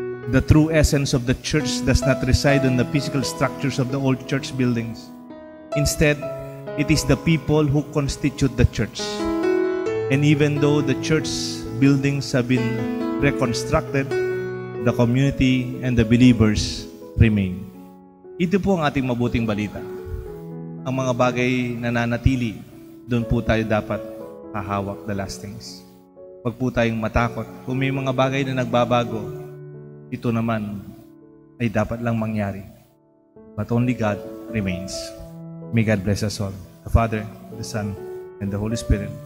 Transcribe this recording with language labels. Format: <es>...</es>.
<en>The true essence of the church does not reside in the physical structures of the old church buildings. Instead, it is the people who constitute the church. And even though the church buildings have been reconstructed, the community and the believers remain.</en> <tl>Ito po ang ating mabuting balita. Ang mga bagay na nananatili, doon po tayo dapat hahawak</tl> <en>the last things.</en> <tl>Huwag po tayong matakot. Kung may mga bagay na nagbabago, ito naman ay dapat lang mangyari.</tl> <en>But only God remains. May God bless us all. The Father, the Son, and the Holy Spirit.</en>